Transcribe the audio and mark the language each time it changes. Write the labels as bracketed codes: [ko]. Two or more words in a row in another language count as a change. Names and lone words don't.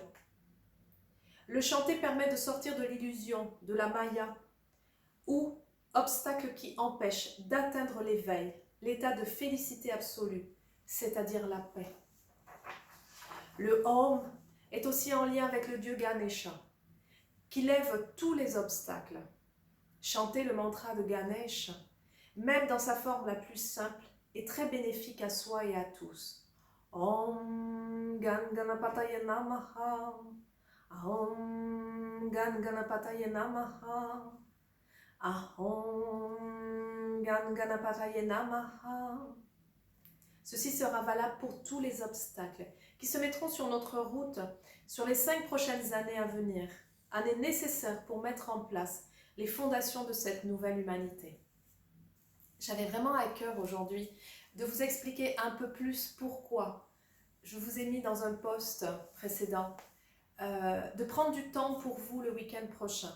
[fr] Le chanter permet de sortir de l'illusion, de la maya, ou obstacle qui empêche d'atteindre l'éveil, l'état de félicité absolue, c'est-à-dire la paix. Le Om est aussi en lien avec le dieu Ganesha, qui lève tous les obstacles. Chanter le mantra de Ganesh, même dans sa forme la plus simple, est très bénéfique à soi et à tous. [sa] Om Ganganapataya Namaha, Om Ganganapataya Namaha, Ahom Ganganapataya Namaha. [fr] Ceci sera valable pour tous les obstacles qui se mettront sur notre route sur les 5 prochaines années à venir, années nécessaires pour mettre en place les fondations de cette nouvelle humanité. J'avais vraiment à cœur aujourd'hui de vous expliquer un peu plus pourquoi je vous ai mis dans un post précédent de prendre du temps pour vous le week-end prochain.